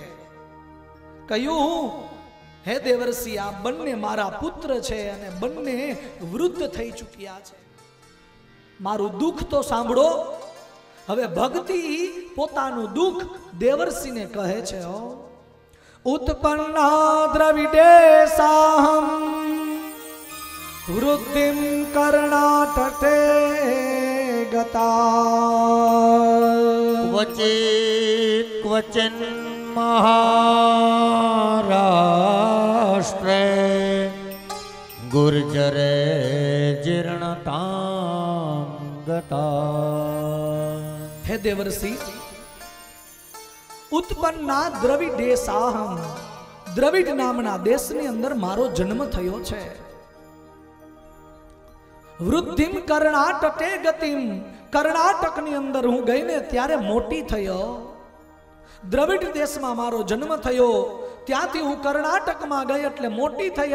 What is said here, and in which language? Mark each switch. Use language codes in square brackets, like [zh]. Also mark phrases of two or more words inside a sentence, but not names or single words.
[gu] કહ્યું, હે દેવર્ષિ, આ બંને મારા પુત્ર છે અને બંને વૃદ્ધ થઈ ચૂક્યા છે. મારું દુઃખ તો સાંભળો. હવે ભક્તિ પોતાનું દુઃખ દેવર્ષિને કહે છે. [sa] उत्पन्ना द्रविडेशाहं वृद्धिं कर्णाटके गता क्वचिन् महाराष्ट्रे गुर्जरे जीर्णतां गता। हे देवर्षि, उत्पन्ना द्रविडेशाहं, [gu] દ્રવિડ નામના દેશની અંદર મારો જન્મ થયો છે. [sa] वृद्धिम कर्णाटके गतिम, [gu] કર્ણાટકની અંદર હું ગઈને ત્યારે મોટી થયો. દ્રવિડ દેશમાં મારો જન્મ થયો, ત્યાંથી હું કર્ણાટકમાં ગઈ એટલે મોટી થઈ.